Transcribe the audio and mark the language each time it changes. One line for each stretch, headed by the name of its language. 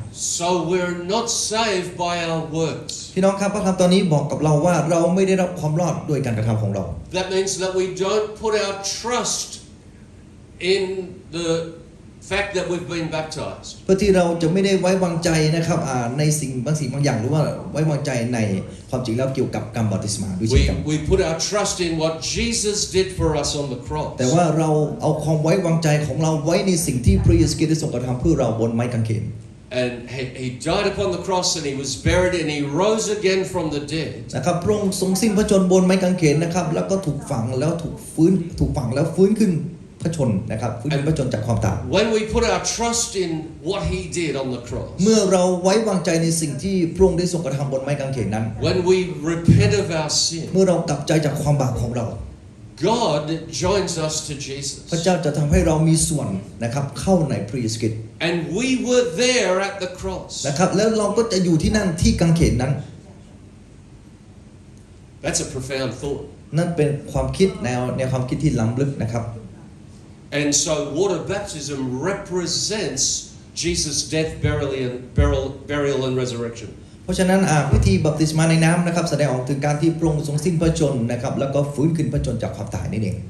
English: So we're not saved by our works.
Thai: พี่น้องครับพระคำตอนนี้บอกกับเราว่าเราไม่ได้รับความรอดโดยการกระทำของเรา
English: That means that we don't put our trust in the fact that we've been baptized.
Thai: เพื่อที่เราจะไม่ได้ไว้วางใจนะครับในสิ่งบางอย่างหรือว่าไว้วางใจในความจริงแล้วเกี่ยวกับการบัพติศมาด้วยเช่นกัน
English: We put our trust in what Jesus did for us on the cross.
Thai: แต่ว่าเราเอาความไว้วางใจของเราไว้ในสิ่งที่พระเยซูคริสต์ได้ทรงกระทำเพื่อเราบนไม้กางเขน
English: And he died upon the cross and he was buried and he rose again from the dead.
Thai: นะครับพระองค์ทรงสิ้นพระชนม์บนไม้กางเขนนะครับแล้วก็ถูกฝังแล้วฟื้นขึ้นพระชนนะครับฟื้นขึ้นพระชนจากความตาย
English: When we put our trust in what he did on the cross.
Thai: เมื่อเราไว้วางใจในสิ่งที่พระองค์ได้ทรงกระทำบนไม้กางเขนนั้น
English: When we repent of our sin.
Thai: เมื่อเรากลับใจจากความบาปของเรา
English: God joins us to Jesus.
Thai: พระเจ้าจะทำให้เรามีส่วนนะครับเข้าในพระเยซูคริสต์
English: And we were there at the cross.
Thai: นะครับแล้วเราก็จะอยู่ที่นั่นที่กางเขนนั้น
English: That's a profound thought.
Thai: นั่นเป็นความคิดแนวความคิดที่ล้ำลึกนะครับ
English: And so water baptism represents Jesus' death, burial and resurrection.
Thai: เพราะฉะนั้นพิธีบัพติศมาในน้ำนะครับแสดงออกถึงการที่พระองค์ทรงสิ้นพระชนม์นะครับแล้วก็ฟื้นขึ้นพระชนม์จากความตายนี่เอง